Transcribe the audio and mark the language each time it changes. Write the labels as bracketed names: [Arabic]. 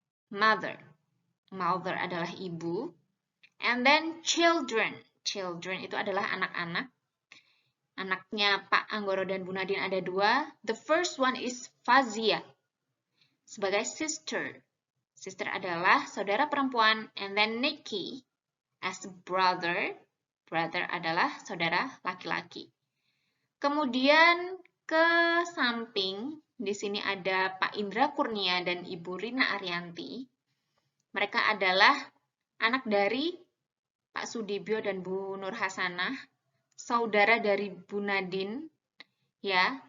[Indonesian] Mother adalah ibu. [English] And then children [Indonesian] itu adalah anak-anak. Anaknya Pak Anggoro dan Bu Nadine ada 2. [English] The first one is [Indonesian] Fazia sebagai sister. Sister adalah saudara perempuan. [English] And then Nicky as brother. [Indonesian] Brother adalah saudara laki-laki. Kemudian ke samping, di sini ada Pak Indra Kurnia dan Ibu Rina Arianti. Mereka adalah anak dari Pak Sudibyo dan Bu Nur Hasanah, saudara dari Bu Nadine, ya.